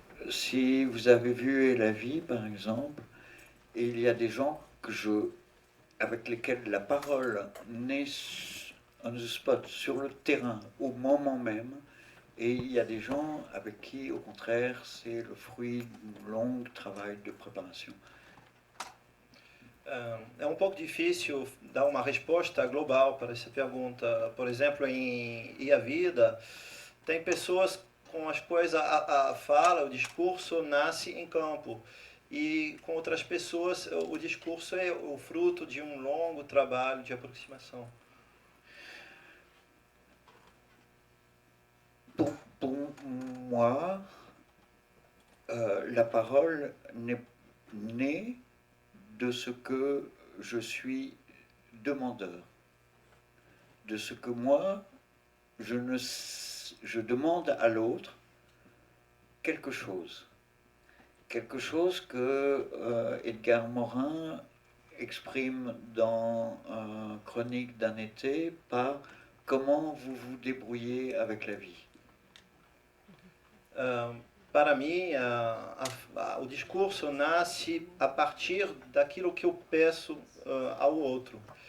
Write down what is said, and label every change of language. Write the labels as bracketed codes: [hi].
[fr] si vous avez vu La Vie, par exemple, il y a des gens avec lesquels la parole naît [en] on the spot, [fr] sur le terrain, au moment même, et il y a des gens avec qui, au contraire, c'est le fruit d'un long travail de préparation. [pt] É um pouco difícil dar uma resposta global para essa pergunta. Por exemplo, em E a Vida, tem pessoas com as quais a fala, o discurso nasce em campo. E com outras pessoas, o discurso é o fruto de um longo trabalho de aproximação. [fr] Pour moi, la parole n'est née de ce que je suis demandeur, de ce que moi, je demande à l'autre quelque chose que Edgar Morin exprime dans Chronique d'un été par comment vous vous débrouillez avec la vie. [pt] Para mim, o discurso nasce a partir daquilo que eu peço ao outro.